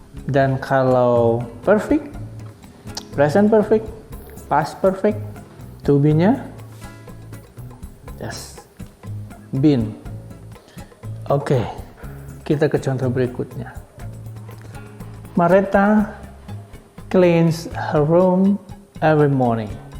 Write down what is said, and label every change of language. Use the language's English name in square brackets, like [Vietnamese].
[Indonesian] Dan kalau perfect, present perfect, past perfect, to be-nya yes, been. Oke, kita ke contoh berikutnya. [English] Martha cleans her room every morning.